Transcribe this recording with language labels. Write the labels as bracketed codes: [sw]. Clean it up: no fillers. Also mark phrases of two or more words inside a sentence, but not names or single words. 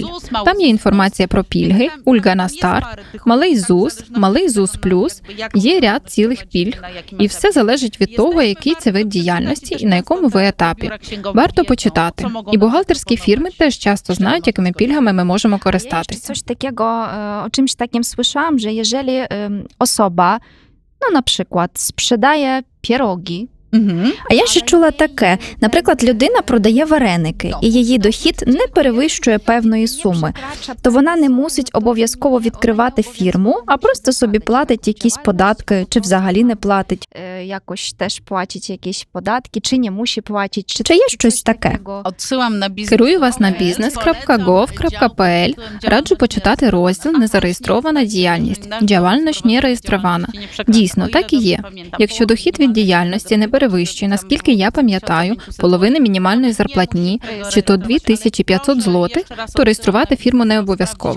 [uk] Там є інформація про пільги, ульга на старт, малий ЗУС плюс, є ряд цілих пільг, і все залежить від того, який це вид діяльності і на якому ви етапі. Варто почитати. І бухгалтерські фірми теж часто знають, якими пільгами ми можемо користатися. [pl] Coś takiego, o czymś takim słyszałam, że jeżeli osoba, no na przykład sprzedaje pierogi, [uk] А я ще чула таке. Наприклад, людина продає вареники, і її дохід не перевищує певної суми. То вона не мусить обов'язково відкривати фірму, а просто собі платить якісь податки, чи взагалі не платить. [pl] Jakoś też płacić jakieś podatki, czy nie musi płacić, [uk] Чи є щось таке? [pl] Odsyłam na biznes. [uk] Керую вас на business.gov.pl. Раджу почитати розділ «Незареєстрована діяльність». Діяльність не реєстрована. Дійсно, так і є. Якщо дохід від діяльності не перевищує, наскільки я пам'ятаю, половини мінімальної зарплатні, чи то 2500 злотих, то реєструвати фірму не обов'язково.